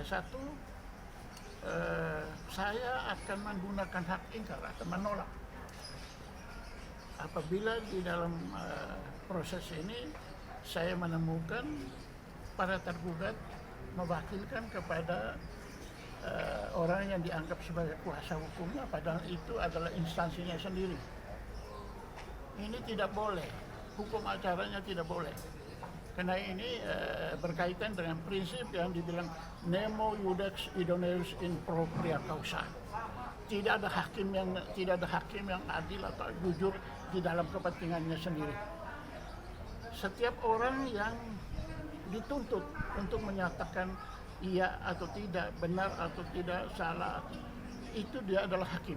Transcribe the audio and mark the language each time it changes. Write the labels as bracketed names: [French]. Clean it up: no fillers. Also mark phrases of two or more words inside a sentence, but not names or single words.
[Indonesian] Satu, saya akan menggunakan hak ingkar, akan menolak apabila di dalam proses ini saya menemukan para tergugat mewakilkan kepada orang yang dianggap sebagai kuasa hukumnya, padahal itu adalah instansinya sendiri. Ini tidak boleh, hukum acaranya tidak boleh. [Latin] Karena ini berkaitan dengan prinsip yang dibilang nemo iudex idoneus in propria causa. [Indonesian] Tidak ada hakim yang adil atau jujur di dalam kepentingannya sendiri. Setiap orang yang dituntut untuk menyatakan iya atau tidak, benar atau tidak, salah, itu dia adalah hakim.